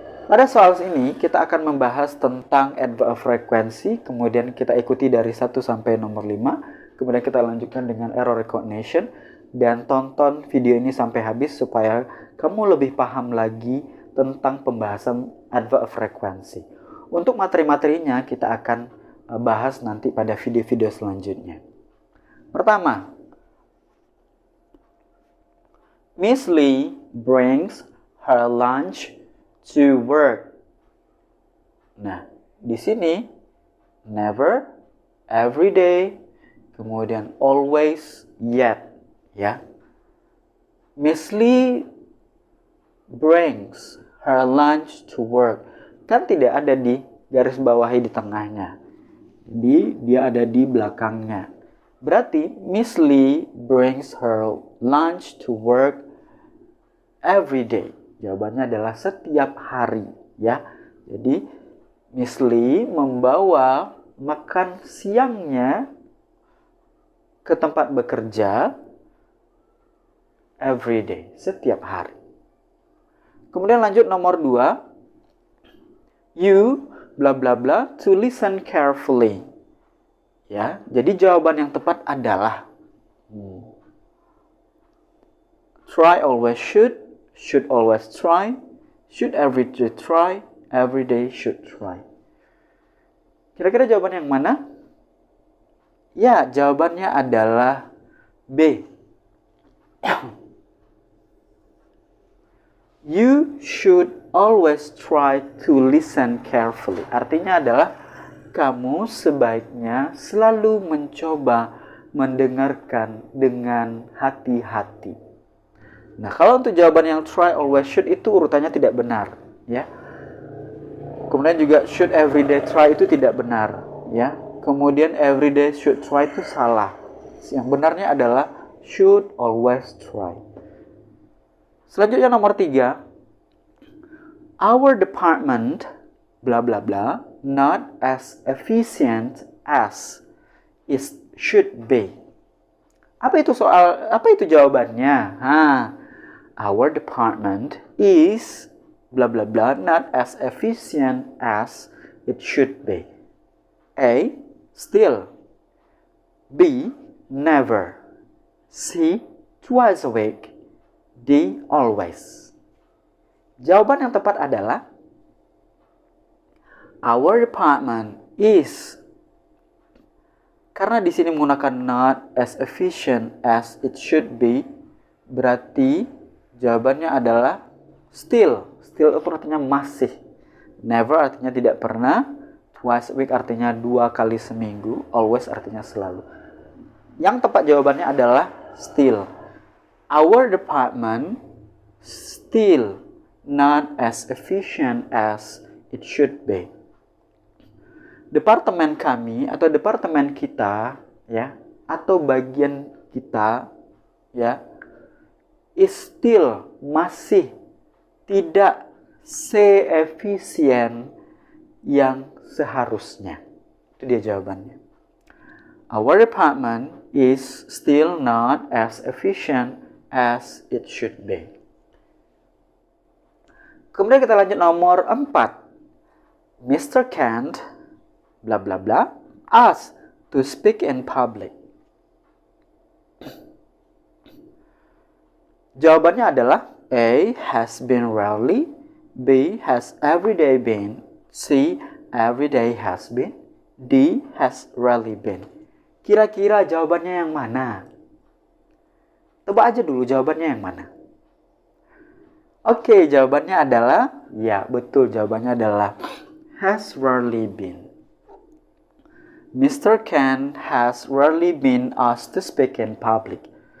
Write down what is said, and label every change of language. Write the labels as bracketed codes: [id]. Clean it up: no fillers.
[id] Pada soal ini, kita akan membahas tentang adverb of frequency, kemudian kita ikuti dari 1 sampai nomor 5, kemudian kita lanjutkan dengan error recognition, dan tonton video ini sampai habis supaya kamu lebih paham lagi tentang pembahasan adverb of frequency. Untuk materi-materinya, kita akan bahas nanti pada video-video selanjutnya. Pertama, [en] Miss Lee brings her lunch to work. [id] Nah, di sini [en] never, every day, [id] kemudian [en] always, yet, [id] ya. [en] Miss Lee brings her lunch to work. [id] Kan tidak ada di garis bawahi di tengahnya. Jadi dia ada di belakangnya. Berarti [en] Miss Lee brings her lunch to work every day. [id] Jawabannya adalah setiap hari, ya. Jadi Miss Lee membawa makan siangnya ke tempat bekerja [en] every day, [id] setiap hari. Kemudian lanjut nomor 2. [en] You bla bla bla to listen carefully. [id] Ya, jadi jawaban yang tepat adalah [en] try always should always try, should every day try, every day should try. [id] Kira-kira jawaban yang mana? Ya, jawabannya adalah B. [en] You should always try to listen carefully. [id] Artinya adalah kamu sebaiknya selalu mencoba mendengarkan dengan hati-hati. Nah, kalau untuk jawaban yang try, always, should itu urutannya tidak benar, ya. Kemudian juga should every day try itu tidak benar, ya. Kemudian every day should try itu salah. Yang benarnya adalah should always try. Selanjutnya nomor 3. [en] Our department bla bla bla not as efficient as it should be. [id] Apa itu jawabannya? [en] Our department is blah blah blah not as efficient as it should be. A. Still. B. Never. C. Twice a week. D. Always. [id] Jawaban yang tepat adalah [en] our department is. [id] Karena di sini menggunakan [en] not as efficient as it should be, [id] berarti jawabannya adalah still. Still itu artinya masih. Never artinya tidak pernah. Twice a week artinya 2 kali seminggu. Always artinya selalu. Yang tepat jawabannya adalah still. [en] Our department still not as efficient as it should be. [id] Departemen kami atau departemen kita, ya, atau bagian kita, ya, [en] is still [id] masih tidak se-efisien yang seharusnya. Itu dia jawabannya. [en] Our department is still not as efficient as it should be. [id] Kemudian kita lanjut nomor 4. Mr. [en] Kent bla bla bla asked to speak in public. [id] Jawabannya adalah [en] A. Has been rarely. B. Has every day been. C. Every day has been. D. Has rarely been. [id] Kira-kira jawabannya yang mana? Tebak aja dulu jawabannya yang mana. Oke, jawabannya adalah, ya betul, jawabannya adalah [en] has rarely been. Mr. Ken has rarely been asked to speak in public.